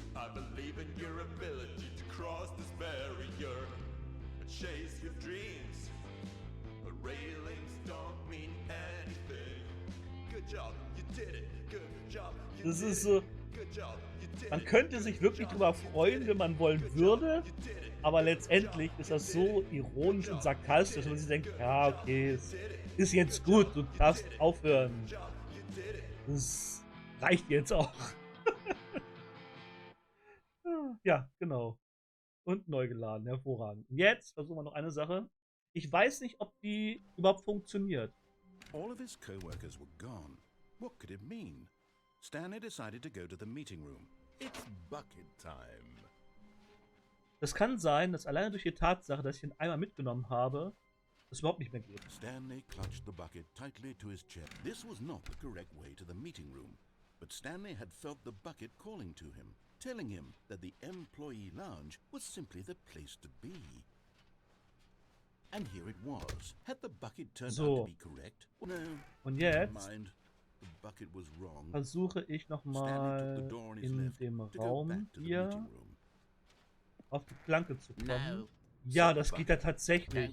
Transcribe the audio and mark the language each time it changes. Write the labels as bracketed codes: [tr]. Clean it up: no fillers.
[en] I believe in your ability to cross this barrier and chase your dreams. But railings don't mean anything. Good job, you did it. Good job, you did it. [de] Das ist so. Man könnte sich wirklich drüber freuen, wenn man wollen würde, aber letztendlich ist das so ironisch und sarkastisch, dass man sich denkt, ja, okay, es ist jetzt gut, du darfst aufhören. Das reicht jetzt auch. Ja, genau. Und neu geladen, hervorragend. Jetzt versuchen wir noch eine Sache. Ich weiß nicht, ob die überhaupt funktioniert. [en] All of his co-workers were gone. What could it mean? Stanley decided to go to the meeting room. It's bucket time. [de] Das kann sein, dass alleine durch die Tatsache, dass ich den Eimer mitgenommen habe, es überhaupt nicht mehr geht. [en] Stanley clutched the bucket tightly to his chest. This was not the correct way to the meeting room, but Stanley had felt the bucket calling to him, telling him that the employee lounge was simply the place to be. And here it was. Had the bucket turned out to be correct? No. [de] Und jetzt [en] The bucket was wrong. [de] versuche ich nochmal in dem Raum hier auf die Planke zu kommen. Ja, das geht ja tatsächlich.